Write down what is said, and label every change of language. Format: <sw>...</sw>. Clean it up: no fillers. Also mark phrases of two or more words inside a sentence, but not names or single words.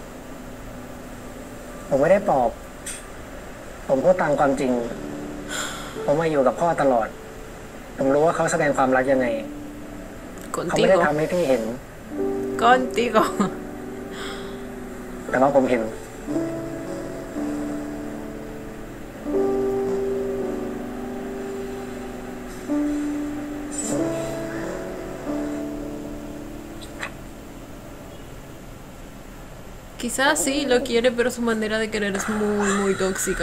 <th>ผมไม่ได้ปอบผมพูดตามความจริงผมมาอยู่กับพ่อตลอดผมรู้ว่าเขาแสดงความรักยังไงเขาไม่ได้ทำให้พี่เห็น</th> <es>Contigo</es> <th>แต่ว่าผมเห็น</th> <es>Quizás sí lo quiere, pero su manera de querer es muy, muy tóxica.</es>